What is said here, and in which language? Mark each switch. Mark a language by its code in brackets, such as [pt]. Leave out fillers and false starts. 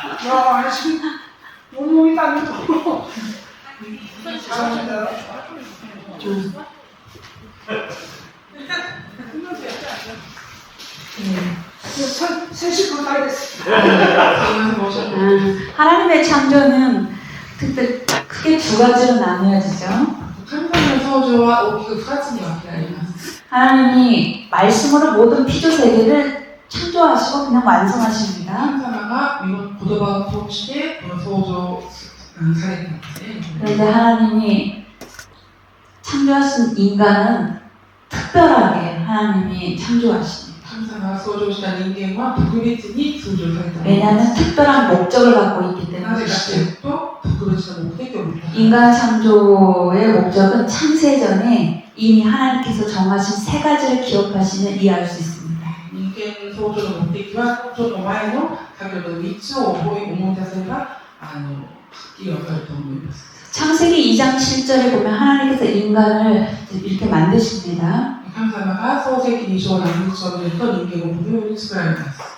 [ko] 와 지금 몸이 땀이 죄송합니다. 셋이 그거 다 했어. 하나님의 창조는 특히 크게 두 가지로 나누어지죠. [ja] 神様の創造は大きく2つに分けられます。 [ko] 하나님이 말씀으로 모든 피조 세계를 창조하시고 그냥 완성하십니다. [ja] 神様が言葉を通してこの創造されていますね。 [ko] 그런데 하나님이 창조하신 인간은 특별하게 하나님이 창조하십니다. [ja] 神様が創造した人間は特別に創造されたもので [ko] 왜냐하면 특별한 목적을 갖고 있기 [ja] す。なぜかと [ko] 때문이죠. [ja] いうと特別な目的を持っています。 [ko] 인간 창조의 목적은 창세전에 이미 하나님께서 정하신 세 가지를 기억하시면 이해할 수 있습니다. [ja] 人間創造の目的はちょっと前の先ほどの3つを思い出せばはっきり分かると思います。 [ko] 창세기 2장 7절에 보면 하나님께서 인간을 이렇게 만드십니다. [ja] 神様が創世記2章の6章を見ると人間をこのように作られます。